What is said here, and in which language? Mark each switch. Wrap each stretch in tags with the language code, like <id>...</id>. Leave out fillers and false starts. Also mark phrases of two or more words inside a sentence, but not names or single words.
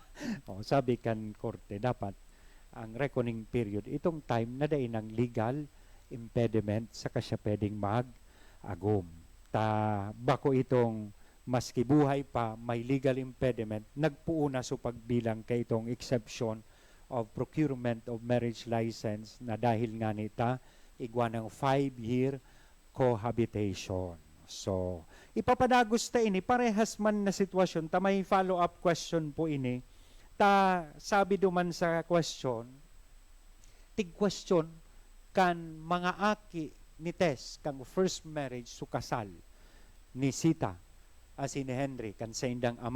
<bik>Sabi kan korte, dapat ang</bik> <en>reckoning period,</en> <bik>itong time na dahil ng</bik> <en>legal impediment</en> <bik>sa kasya pwedeng mag-agom. Bako itong maski buhay pa, may</bik> <en>legal impediment,</en> <bik>nagpuuna so pagbilang kay itong</bik> <en>exception of procurement of marriage license</en> <bik>na dahil nga nita, igwa ng</bik> <en>5-year cohabitation.</en> <bik>So, ipapadagos ta ini, parehas man na sitwasyon, may</bik> <en>follow-up question</en> <bik>po ini, sabi duman sa question, tig-question kan mga aki ni Tess, kang</bik> <en>first marriage</en> <bik>su kasal ni Sita, as ni Henry, kan sa indang ama.</bik>